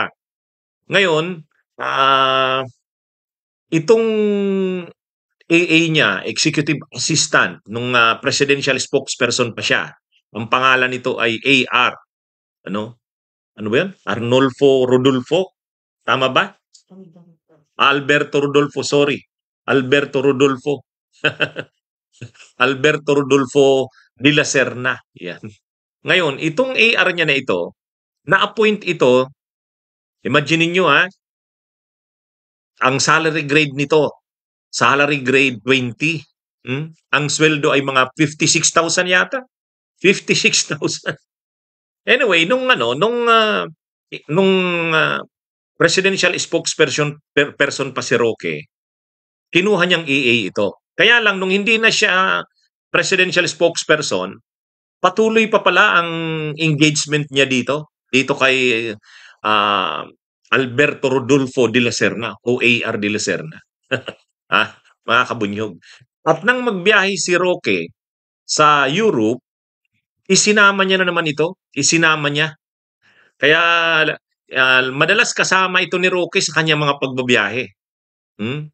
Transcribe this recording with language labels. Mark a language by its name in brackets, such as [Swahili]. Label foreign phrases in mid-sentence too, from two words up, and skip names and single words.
[Filipino] Ngayon, itong AA niya, [English] executive assistant [Filipino] nung [English] presidential spokesperson [Filipino] pa siya. Ang pangalan nito ay AR. Ano? Ano ba 'yan? Arnolfo Rodolfo? Tama ba? Alberto Rodolfo, sorry. Alberto Rodolfo. Alberto Rodolfo de la Serna. Yan. Ngayon, itong AR niya na ito, na-appoint ito, imagine niyo ang [English] salary grade [Filipino] nito, [English] salary grade [Filipino] 20. Ang sweldo ay mga 56,000 yata. 56,000. Anyway, nung [English] presidential spokesperson person [Filipino] pa si Roque, kinuha niyang EA ito. Kaya lang nung hindi na siya [English] presidential spokesperson, [Filipino] patuloy pa pala ang engagement niya dito kay ah, Alberto Rodolfo de la Serna o AR de la Serna. ah, mga kabunyog. At nang magbiyahe si Roque sa Europe, isinama niya na naman ito. Isinama niya. Kaya madalas kasama ito ni Roque sa kanyang mga pagbabiyahe. Hmm?